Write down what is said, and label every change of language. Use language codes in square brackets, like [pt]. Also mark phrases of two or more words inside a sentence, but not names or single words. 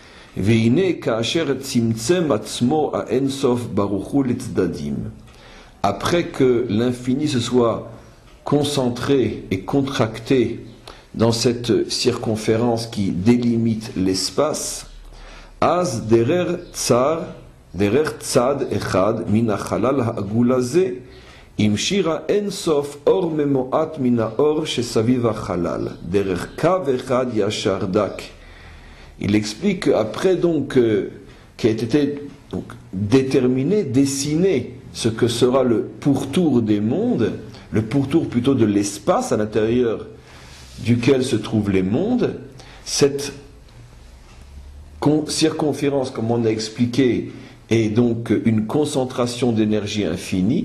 [fr] Après que l'infini se soit concentré et contracté dans cette circonférence qui délimite l'espace, [he] אז דרך צד אחד מן החלל העגול הזה המשיך אינסוף אור ממועט מן האור שסביב החלל דרך קו אחד ישר דק. [fr] Il explique qu'après donc qui a été donc déterminé, dessiné ce que sera le pourtour des mondes, le pourtour plutôt de l'espace à l'intérieur duquel se trouvent les mondes, cette circonférence, comme on a expliqué, est donc une concentration d'énergie infinie.